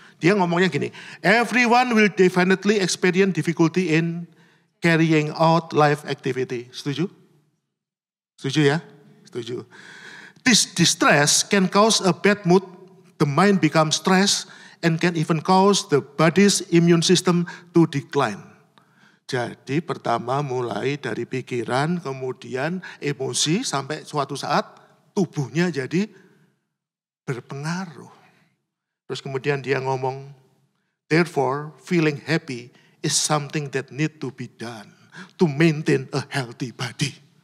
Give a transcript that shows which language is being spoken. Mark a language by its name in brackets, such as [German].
[Indonesian] Dia ngomongnya gini, [English] everyone will definitely experience difficulty in carrying out life activity. [Indonesian] Setuju? Setuju ya? Setuju. [English] This distress can cause a bad mood, the mind becomes stressed, and can even cause the body's immune system to decline. [Indonesian] Jadi pertama mulai dari pikiran, kemudian emosi, sampai suatu saat tubuhnya jadi berpengaruh. Terus kemudian dia ngomong, [English] therefore feeling happy is something that need to be done to maintain a healthy body.